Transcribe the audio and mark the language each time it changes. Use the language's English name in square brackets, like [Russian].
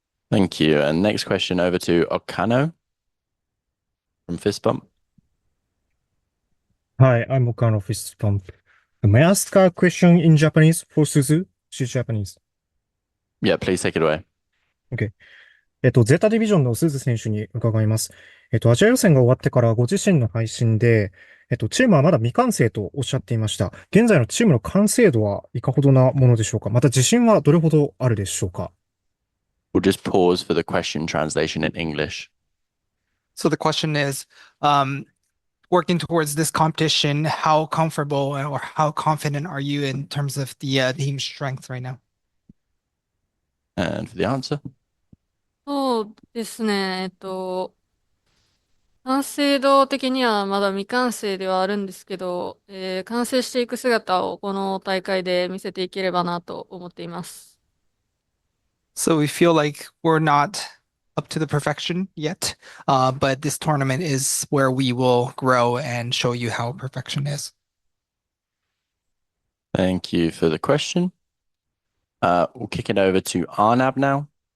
[English] Thank you. And next question over to Okano from Fist Bump. Hi, I'm Okano Fist Pump. May I ask a question in Japanese for Suzu? She's Japanese. Yeah, please take it away. Okay. [Japanese] ゼタディビジョンの鈴選手に伺います。アジア予選が終わってからご自身の配信で、チームはまだ未完成とおっしゃっていました。現在のチームの完成度はいかほどなものでしょうか？また自信はどれほどあるでしょうか？ [English] We'll just pause for the question translation in English. So the question is, working towards this competition, how comfortable or how confident are you in terms of the team strength right now? And for the answer? [Japanese] そうですね。完成度的にはまだ未完成ではあるんですけど、完成していく姿をこの大会で見せていければなと思っています。 [English] So we feel like we're not up to the perfection yet, but this tournament is where we will grow and show you how perfection is. Thank you for the question. We'll kick it over to Arnab now.